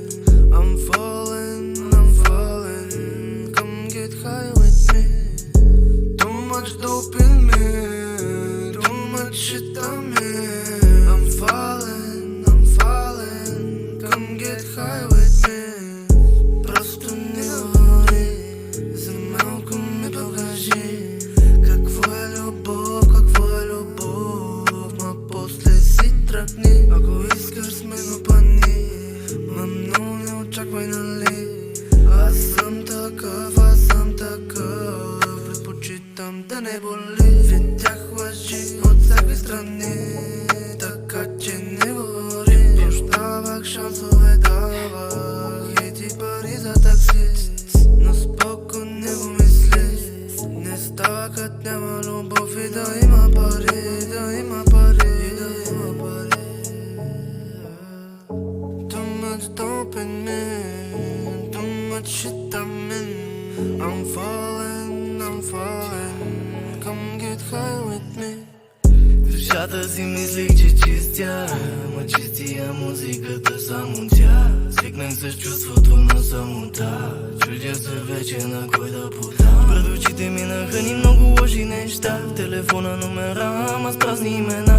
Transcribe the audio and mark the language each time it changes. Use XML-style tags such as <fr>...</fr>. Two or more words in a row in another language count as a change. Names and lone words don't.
<en>I'm falling, come get high with me. Too much dope in me, too much shit I'm in. I'm falling, come get high with me.</en> <bg>Просто не говори, за малко ми покажи какво е любов, ма после си тръгни. Ако искаш с мен опъни, ма много не очаквай, нали? Аз съм такъв, предпочитам да не боли. Видях лъжи от всяки страни, така че не говори. Прощавах шансове, давах и ти пари за такси, но споко не го мисли. Не става кът няма любов и да има пари,</bg> <en>Too much dope in me, too much shit I'm in. I'm falling, come get high with me.</en> <bg>Душата си мислих, че чистя, ма чистия музиката само тя. Свикнах с чувството на самота, чудя се вече на кой да подам. Пред очите минаха ни много лоши неща, в телефона номера, ама с празни имена.</bg>